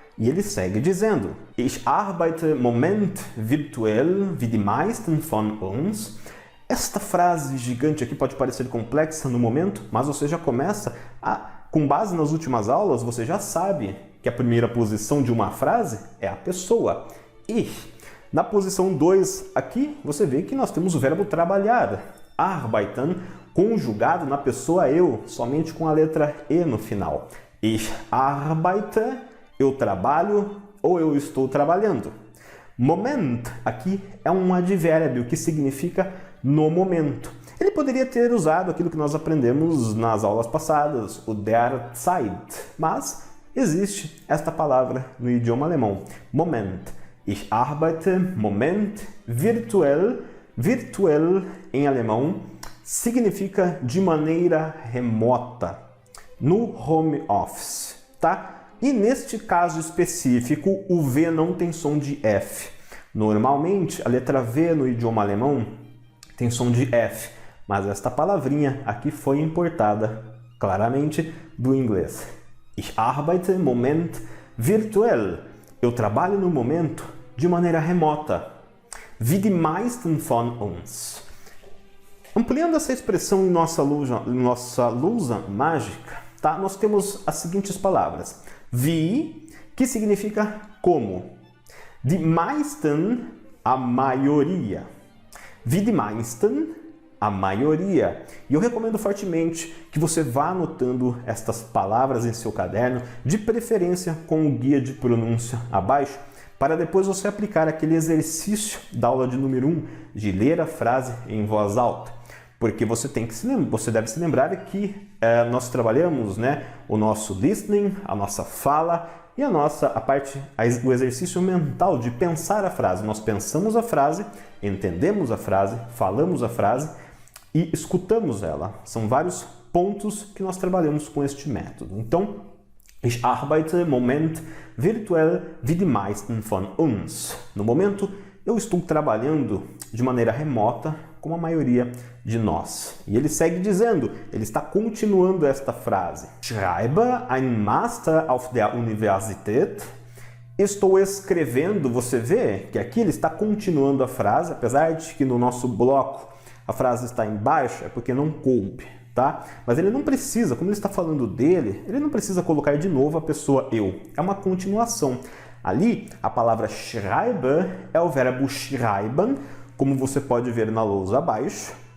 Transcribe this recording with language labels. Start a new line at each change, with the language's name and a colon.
Portuguese: E ele segue dizendo,
German: Ich arbeite im Moment virtuell wie die meisten von uns.
Portuguese: Esta frase gigante aqui pode parecer complexa no momento, mas você já começa com base nas últimas aulas, você já sabe que a primeira posição de uma frase é a pessoa, ich. Na posição 2 aqui, você vê que nós temos o verbo trabalhar, arbeiten, conjugado na pessoa eu, somente com a letra E no final.
German: Ich arbeite,
Portuguese: eu trabalho ou eu estou trabalhando. Moment, aqui, é um advérbio que significa no momento. Ele poderia ter usado aquilo que nós aprendemos nas aulas passadas, o der Zeit, mas existe esta palavra no idioma alemão, Moment.
German: Ich arbeite, Moment, virtuell.
Portuguese: Virtuell, em alemão, significa de maneira remota, no home office, tá? E neste caso específico, o V não tem som de F. Normalmente, a letra V no idioma alemão tem som de F, mas esta palavrinha aqui foi importada claramente do inglês.
German: Ich arbeite, Moment, virtuell.
Portuguese: Eu trabalho no momento de maneira remota.
German: Wie die meisten von uns.
Portuguese: Ampliando essa expressão em nossa lousa mágica, tá? Nós temos as seguintes palavras. Wie, que significa como. Die meisten, a maioria.
German: Wie die meisten,
Portuguese: a maioria. E eu recomendo fortemente que você vá anotando estas palavras em seu caderno, de preferência com o guia de pronúncia abaixo, para depois você aplicar aquele exercício da aula de número 1, de ler a frase em voz alta. Porque você deve se lembrar que nós trabalhamos, né, o nosso listening, a nossa fala e o exercício mental de pensar a frase. Nós pensamos a frase, entendemos a frase, falamos a frase e escutamos ela. São vários pontos que nós trabalhamos com este método. Então,
German: ich arbeite im Moment virtuell wie die meisten von uns.
Portuguese: No momento, eu estou trabalhando de maneira remota, como a maioria de nós. E ele segue dizendo, ele está continuando esta frase.
German: Schreibe ein Master auf der Universität.
Portuguese: Estou escrevendo, você vê que aqui ele está continuando a frase, apesar de que no nosso bloco a frase está embaixo é porque não coube, tá? Mas ele não precisa, como ele está falando dele, ele não precisa colocar de novo a pessoa eu. É uma continuação. Ali, a palavra schreiben é o verbo schreiben, como você pode ver na lousa abaixo.